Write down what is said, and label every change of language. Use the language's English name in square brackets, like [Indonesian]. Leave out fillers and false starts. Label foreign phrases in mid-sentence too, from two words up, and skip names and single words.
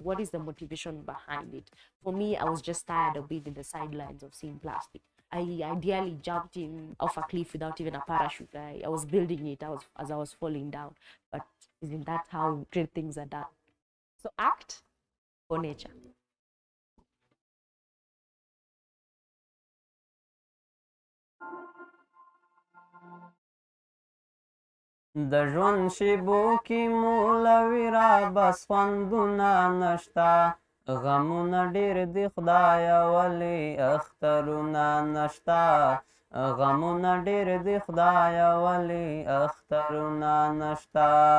[English] What is the motivation behind it? For me, I was just tired of being in the sidelines of seeing plastic. I ideally jumped in off a cliff without even a parachute. I was building it as I was falling down. But isn't that how great things are done? So act for nature. [Pashto] د ژوند شیبو کې مولوي را بس خوندونه نشته، غمونه ډېر دي خدایه ولې اخترونه نشته، غمونه ډېر دي خدایه ولې اخترونه نشته.